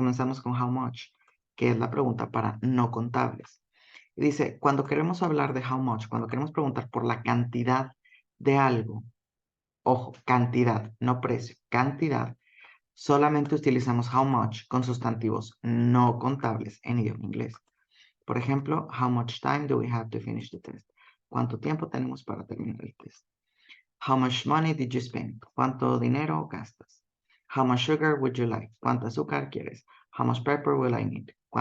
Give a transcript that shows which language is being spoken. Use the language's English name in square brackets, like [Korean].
[Spanish] Comenzamos con how much, que es la pregunta para no contables. Y dice, cuando queremos hablar de how much, cuando queremos preguntar por la cantidad de algo, ojo, cantidad, no precio, cantidad, solamente utilizamos how much con sustantivos no contables en idioma inglés. Por ejemplo, [English] how much time do we have to finish the test? [Spanish] ¿Cuánto tiempo tenemos para terminar el test? [English] How much money did you spend? [Spanish] ¿Cuánto dinero gastas? [English] How much sugar would you like? [Spanish] ¿Cuánto azúcar quieres? [English] How much pepper will I need?